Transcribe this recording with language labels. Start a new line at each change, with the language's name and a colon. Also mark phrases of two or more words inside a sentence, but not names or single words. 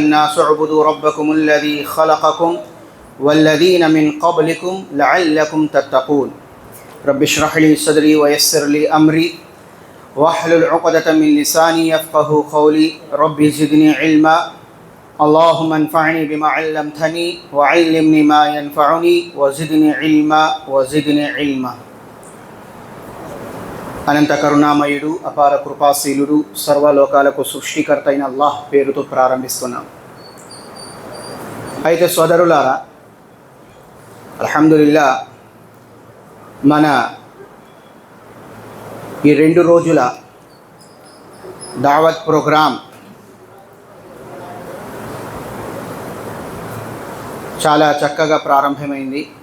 Arabic: الناس اعبدوا ربكم الذي خلقكم والذين من قبلكم لعلكم تتقون رب اشرح لي صدري ويسر لي أمري واحلل عقدة من لساني يفقه قولي رب زدني علما اللهم انفعني بما علمتني وعلمني ما ينفعني وزدني علما
Telugu: అనంత కరుణామయుడు అపార కృపాశీలుడు సర్వలోకాలకు సృష్టికర్త అయిన అల్లాహ్ పేరుతో ప్రారంభిస్తున్నాం. అయితే సోదరులారా, అల్హమ్దులిల్లా మన ఈ 2 రోజుల దావత్ ప్రోగ్రాం చాలా చక్కగా ప్రారంభమైంది.